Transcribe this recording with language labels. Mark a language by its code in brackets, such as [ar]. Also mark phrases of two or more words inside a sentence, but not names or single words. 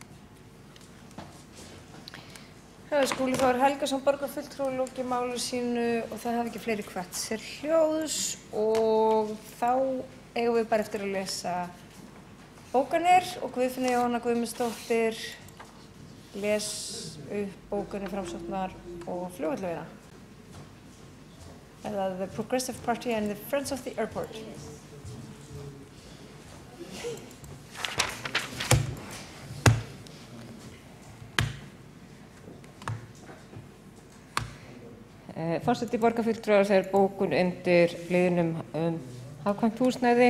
[is] Skúli Þór Helgason, borgarfulltrúi, lokið máli sínu og það hafi ekki fleiri hvatt sér hljóðs og þá eigum við bara eftir að lesa bókanir og Guðfinna Jóhanna Guðmundsdóttir les upp bókanir Framsóknar og flugvöllavina eða The Progressive Party and the Friends of the Airport. Forseti borgarfulltrúar þegar bókun undir liðnum hagkvæmt húsnæði.